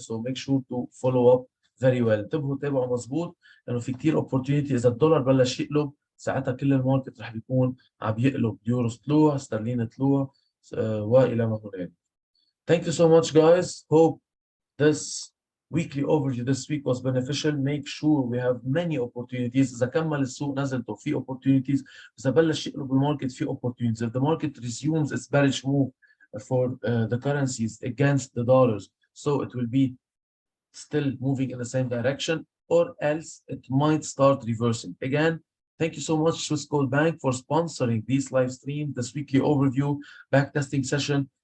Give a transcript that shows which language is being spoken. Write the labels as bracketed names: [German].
[English] So make sure to follow up very well. [Arabic] انتبهوا تابعوا مظبوط، لانه في كتير opportunity. اذا الدولار بلش يقلب ساعتها كل الماركت رح بيكون عم يقلب، يورو طلوع، سترلين طلوع، والى ما هنالك. [English] Thank you so much, guys. Hope this weekly overview this week was beneficial. Make sure we have many opportunities. [Arabic] إذا كمل السوق نزلته في opportunities. إذا بلش يقلب الماركت في opportunities. [English] If the market resumes its bearish move for the currencies against the dollars, so it will be still moving in the same direction, or else it might start reversing. Again, thank you so much, Swiss Gold Bank, for sponsoring this live stream, this weekly overview backtesting session.